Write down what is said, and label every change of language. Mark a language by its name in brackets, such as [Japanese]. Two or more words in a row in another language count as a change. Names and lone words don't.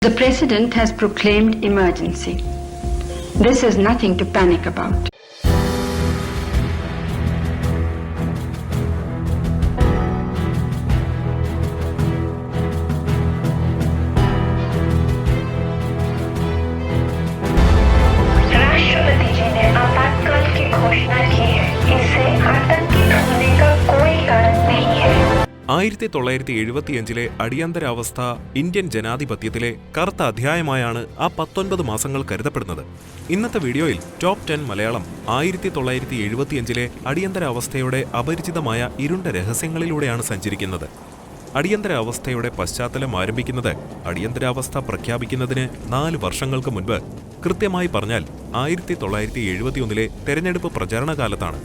[English] The President has proclaimed emergency. This is nothing to panic about. [Hindi] राष्ट्रपति जी ने आपातकाल की घोषणा की है। इससे आतंकित होने का कोई कारण नहीं है। [Malayalam] 1975 അടിയന്തരാവസ്ഥ ഇന്ത്യൻ ജനാധിപത്യത്തിലെ കറുത്ത അധ്യായമായാണ് ആ 19 മാസങ്ങൾ കരുതപ്പെടുന്നത്. ഇന്നത്തെ വീഡിയോയിൽ ടോപ്പ് 10 മലയാളം 1975 അടിയന്തരാവസ്ഥയുടെ അപരിചിതമായ ഇരുണ്ട രഹസ്യങ്ങളിലൂടെയാണ് സഞ്ചരിക്കുന്നത്. അടിയന്തരാവസ്ഥയുടെ പശ്ചാത്തലം ആരംഭിക്കുന്നത് അടിയന്തരാവസ്ഥ പ്രഖ്യാപിക്കുന്നതിന് 4 വർഷങ്ങൾക്ക് മുൻപ്, കൃത്യമായി പറഞ്ഞാൽ 1971 തെരഞ്ഞെടുപ്പ് പ്രചാരണ കാലത്താണ്.